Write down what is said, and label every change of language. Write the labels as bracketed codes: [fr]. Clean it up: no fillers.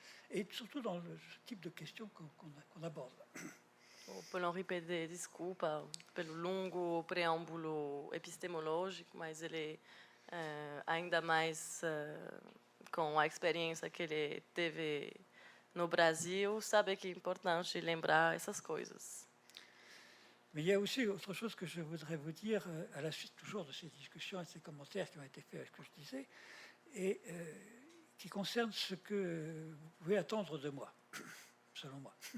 [fr] Et surtout dans ce type de questions qu'on aborde. [pt] O Paul-Henri pede desculpa pelo longo preâmbulo epistemológico, mas ele, ainda mais com a experiência que ele teve no Brasil, sabe que é importante lembrar essas coisas. [fr] Mais il y a aussi autre chose que je voudrais vous dire à la suite toujours de ces discussions et de ces commentaires qui ont été faits à ce que je disais, et qui concerne ce que vous pouvez attendre de moi, selon moi.